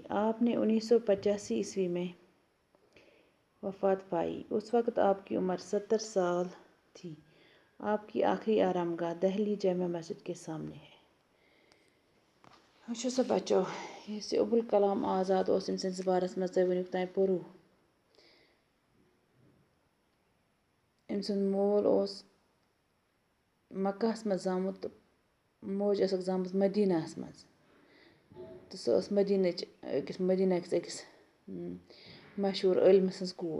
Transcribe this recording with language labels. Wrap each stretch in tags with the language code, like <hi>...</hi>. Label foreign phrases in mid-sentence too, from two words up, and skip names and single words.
<ur>آپ نے 1985 عیسوی میں وفات پائی۔ اس وقت آپ کی عمر 70 سال تھی۔ آپ کی آخری آرام گاہ دہلی جامع مسجد کے سامنے ہے۔</ur> <ks>وچھو سا بچو یہ ابوالکلام آزاد اس سندس بارس مز تھی ونیک تام پورو۔ ام سند مول مکہ مز زامت تو موج ٲسکھ زامٕژ مدینہس مز، تو سۄ ٲس مدینہ کِس أکِس مشہوٗر عٲلمہٕ سٕنٛز کوٗر۔</ks>